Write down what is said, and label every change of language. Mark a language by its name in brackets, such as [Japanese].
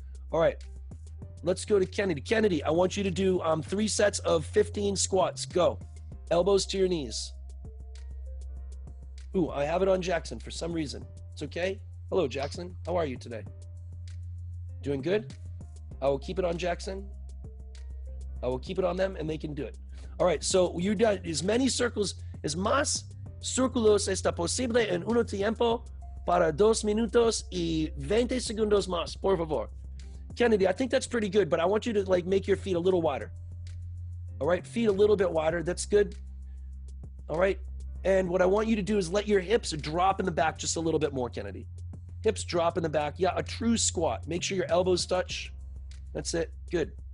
[English] All right, let's go to Kennedy. Kennedy, I want you to do 3 sets of 15 squats. Go. Elbows to your knees. Ooh, I have it on Jackson for some reason. It's okay. Hello, Jackson. How are you today? Doing good? I will keep it on Jackson. I will keep it on them, and they can do it. All right, so you done as many circles, as [Spanish] más círculos está posible en uno tiempo para 2 minutos y 20 segundos más, por favor. [English] Kennedy, I think that's pretty good, but I want you to like make your feet a little wider. All right, feet a little bit wider. That's good. All right, and what I want you to do is let your hips drop in the back just a little bit more, Kennedy. Hips drop in the back. Yeah, a true squat. Make sure your elbows touch. That's it. Good.